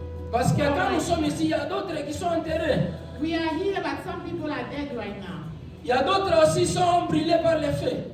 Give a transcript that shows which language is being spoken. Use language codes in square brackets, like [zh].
[fr] Parce que quand nous sommes ici, il y a d'autres qui sont enterrés. [en] We are here, but some people are dead right now. [fr] Il y a d'autres aussi qui sont brûlés par les feux.